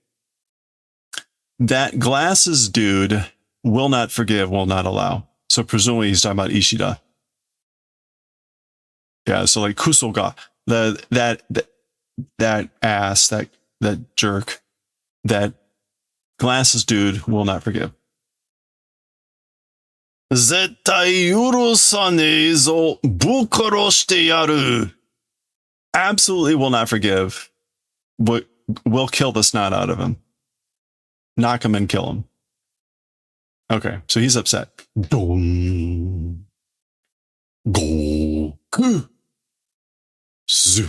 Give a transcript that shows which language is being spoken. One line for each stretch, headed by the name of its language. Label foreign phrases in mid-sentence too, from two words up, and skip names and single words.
English: That glasses dude will not forgive, will not allow. So presumably he's talking about Ishida. Yeah, so, like, kusoga, that ass, that jerk, that glasses dude will not forgive.
Japanese: Zettai yurusane zo bukaro shite yaru.
English: Absolutely will not forgive, but will kill the snot out of him. Knock him and kill him. Okay, so he's upset. Dong. Goku. Zoo.